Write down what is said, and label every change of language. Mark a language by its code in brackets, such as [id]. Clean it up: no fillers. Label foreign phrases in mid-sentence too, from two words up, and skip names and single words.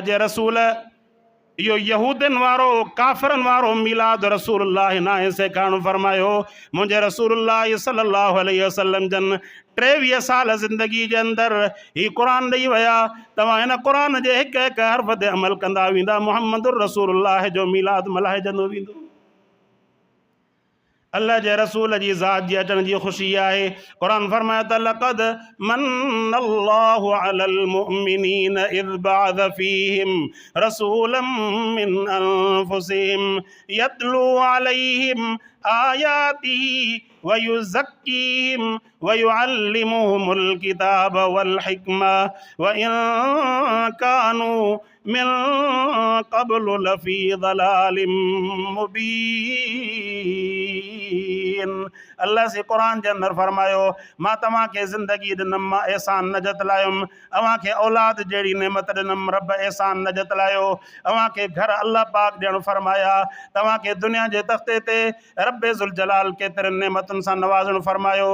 [sd] जे रसूल इहो यहूदनि वारो काफ़िरनि वारो मीलाद रसूलुल्लाह नाहे सेखारणु फरमायो मुंहिंजे रसूलुल्लाह [ar] صلى الله عليه وسلم [sd] जन 23 साल ज़िंदगी जे अंदरि ही क़ुरान ॾेई विया तव्हां हिन क़ुरान जे हिकु हिकु हर्फ़ ते अमल कंदा वेंदा मुहम्मद रसूलुल्लाह जो मीलाद मल्हाइजंदो वेंदो अल्लाह जे रसूल जी ज़ात जी अचण जी ख़ुशी आहे। [ar] क़ुरान फरमाए त لقد من الله على المؤمنين إذ بعث فيهم رسولا من أنفسهم يتلو عليهم آياته ويزكيهم ويعلمهم الكتاب والحكمة وإن كانوا من قبل لفي ضلال مبين. [sd] अल्लाह [ur] سے قرآن کے اندر [sd] फरमायो मां तव्हां खे ज़िंदगी ॾिनमि, मां एहसान न जतलायुमि, अव्हां खे औलाद जहिड़ी नेमत ॾिनमि, रब एहसान न जतलायो। अव्हां खे घर अल्लाह पाक ॾियणु फरमाया, तव्हां खे दुनिया जे तख़्ते ते रब [ar] ذو الجلال [sd] केतिरनि नेमतुनि सां नवाज़णु फरमायो।